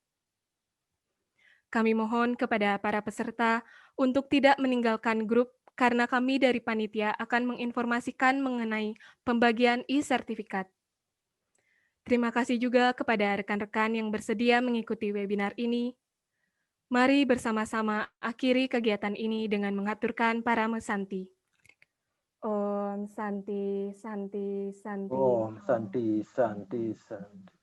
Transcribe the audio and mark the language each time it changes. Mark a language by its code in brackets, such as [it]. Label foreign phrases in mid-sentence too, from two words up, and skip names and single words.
[id] Kami mohon kepada para peserta untuk tidak meninggalkan grup karena kami dari panitia akan menginformasikan mengenai pembagian e-sertifikat. Terima kasih juga kepada rekan-rekan yang bersedia mengikuti webinar ini. Mari bersama-sama akhiri kegiatan ini dengan mengaturkan Parama Santi. [sa] Om Santi, Santi, Santi. Om Santi, Santi, Santi.